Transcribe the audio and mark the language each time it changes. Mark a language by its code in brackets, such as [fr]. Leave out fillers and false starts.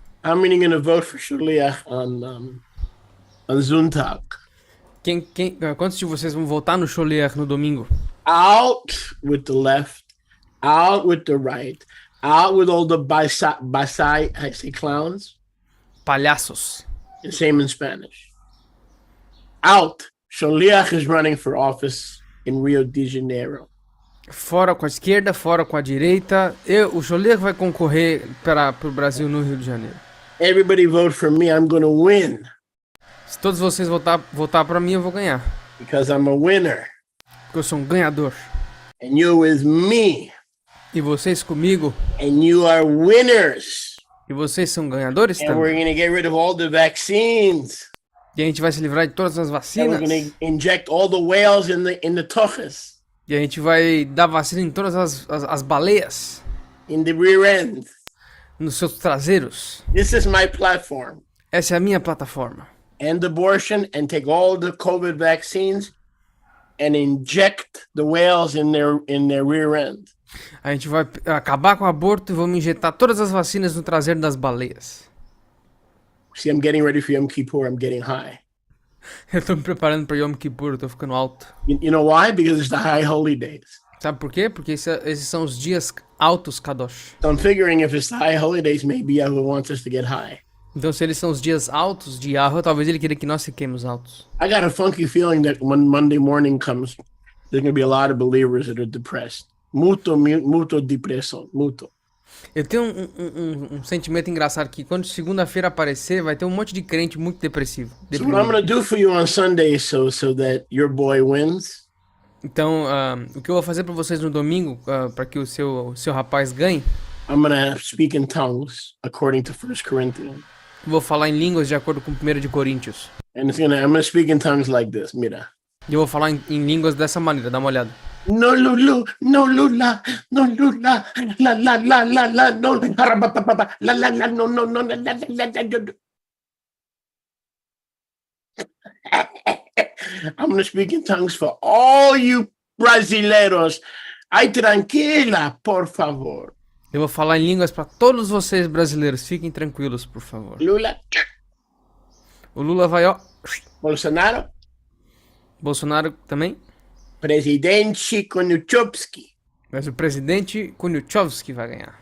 [en] How many going to vote for Sholiach on Zuntag? [pt] Quantos de vocês vão votar no Sholiach no domingo? [en] Out with the left, out with the right, out with all the basai, I say clowns. [pt] Palhaços. [en] The same in Spanish. Out. Sholiach is running for office in Rio de Janeiro. [pt] Fora com a esquerda, fora com a direita. O Sholiach vai concorrer para o Brasil no Rio de Janeiro. [en] Everybody vote for me, I'm gonna win. [pt] Se todos vocês votar para mim, eu vou ganhar. [en] Because I'm a winner. [pt] Porque eu sou um ganhador. [en] And you with me. [pt] E vocês comigo. [en] And you are winners. [pt] E vocês são ganhadores [en] and [pt] também. [en] We're gonna get rid of all the vaccines. [pt] E a gente vai se livrar de todas as vacinas. [en] And we're gonna inject all the whales in the tuchus. [pt] E a gente vai dar vacina em todas as baleias. [en] In the rear end. [pt] Nos seus traseiros. [en] This is my platform. [pt] Essa é a minha plataforma. [en] End abortion and take all the COVID vaccines and inject the whales in their rear end. [pt] A gente vai acabar com o aborto e vamos injetar todas as vacinas no traseiro das baleias. [en] See, I'm getting ready for Yom Kippur. I'm getting high. [pt] Eu tô me preparando para Yom Kippur, eu tô ficando alto. [en] You know why? Because it's the high holy days. [pt] Sabe por quê? Porque esses são os dias altos Kadosh. [en] So I'm figuring if it's the high holy days, maybe Yahweh wants us to get high. [pt] Então se eles são os dias altos de Yahweh, talvez ele queira que nós fiquemos altos. [en] I got a funky feeling that when Monday morning comes, there's going to be a lot of believers that are depressed. [pt] Muto depressão, muto. Eu tenho um sentimento engraçado que quando segunda-feira aparecer, vai ter um monte de crente muito depressivo. [en] So what I'm going to do for you on Sunday so that your boy wins. [pt] Então, o que eu vou fazer para vocês no domingo, para que o seu rapaz ganhe? [en] I'm going to speak in tongues according to 1 Corinthians. [pt] Vou falar em línguas de acordo com 1 de Coríntios. [en] And I'm going to speak in tongues like this, mira. [pt] E eu vou falar em línguas dessa maneira, dá uma olhada. No lulu, no lula, no lula, la la la la la, no la la la no no no la la la. [en] I'm going to speak in tongues for all you brasileiros. [pt] Ai, tranquila, por favor. Eu vou falar em línguas para todos vocês brasileiros. Fiquem tranquilos, por favor. Lula. O Lula vai, ó. Bolsonaro também. Presidente Konuchowski. Mas o presidente Kuniuchowski vai ganhar.